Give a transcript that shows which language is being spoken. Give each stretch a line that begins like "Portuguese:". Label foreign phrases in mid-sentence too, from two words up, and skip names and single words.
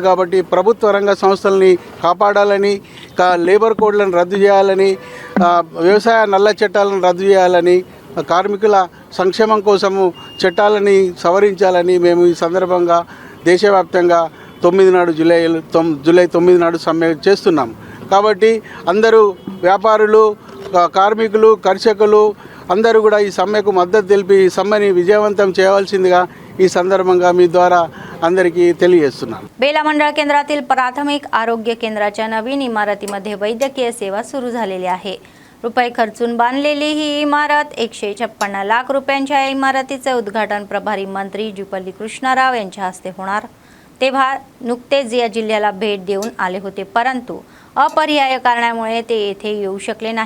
Telugu: కాబట్టి ప్రభుత్వ రంగ సంస్థలని కాపాడాలని,
English: labour codes
Telugu: రద్దు చేయాలని, వ్యవసాయ నల్ల చట్టాలను రద్దు చేయాలని, కార్మికుల సంక్షేమం కోసము చట్టాలని సవరించాలని మేము ఈ సందర్భంగా దేశవ్యాప్తంగా జూలై 9 నాడు సమ్మె చేస్తున్నాం. కాబట్టి అందరూ వ్యాపారులు, కార్మికులు, కర్షకులు అందరూ కూడా ఈ సమ్మెకు మద్దతు తెలిపి ఈ సమ్మెని विजयवंతం చేయవలసిందిగా ఈ సందర్భంగా మీ ద్వారా అందరికీ తెలియజేస్తున్నాను.
Marathi: बेला मंडळ केंद्रातील प्राथमिक आरोग्य केंद्राच्या नवीन इमारतीमध्ये वैद्यकीय सेवा सुरू झालेली आहे. रुपये खर्चून बांधलेली ही इमारत 156 लाख रुपयांच्या इमारतीचे उद्घाटन प्रभारी मंत्री जुपल्ली कृष्णाराव यांच्या हस्ते होणार. तेव्हा नुकतेच या जिल्ह्याला भेट देऊन आले होते, परंतु अपरिहार्य कारणामुळे ते येथे येऊ शकले नाही.